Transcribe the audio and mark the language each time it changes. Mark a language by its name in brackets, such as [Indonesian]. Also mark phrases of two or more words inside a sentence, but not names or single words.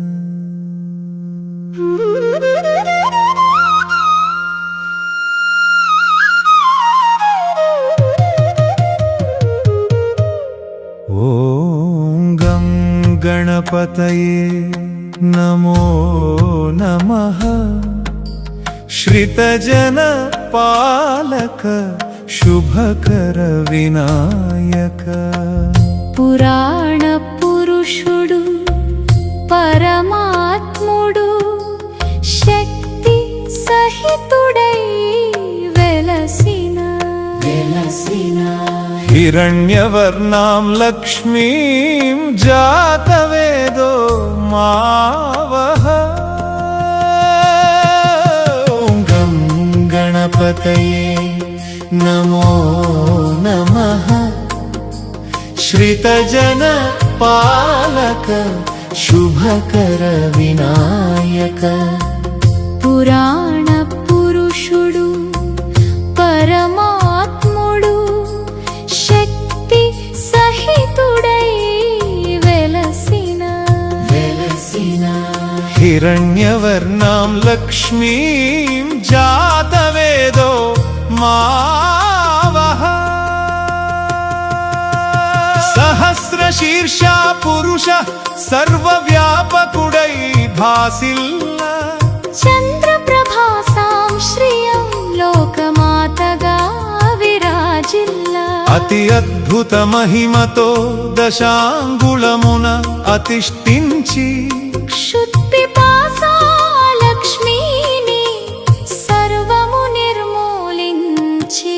[Sanskrit] ॐ गं गणपतये नमो नमः। श्रितजन पालक शुभकर विनायक। [Telugu] పురాణ పురుషుడు పరమాత్ముడు శక్తి సహితుడై వెలసిన [Sanskrit] हिरण्यवर्णां लक्ष्मीं जातवेदो मावह। ॐ गं गणपतये नमो नमः। श्रितजन पालक शुभकर विनायक। [Telugu] పురాణ పురుషుడు పరమాత్ముడు శక్తి సహితుడై వెలసిన [Sanskrit] हिरण्यवर्णां लक्ष्मीं जातवेदो मावह। [Telugu] సహస్రశీర్షా పురుష సర్వవ్యాపకుడై భాసిల్ల। చంద్రప్రభాసాం శ్రియం లోకమాతగా విరాజిల్లా అతి అద్భుత మహిమతో దశాంగుళమున అతిష్ఠించి క్షుత్పిపాసా లక్ష్మీని సర్వము నిర్మూలించి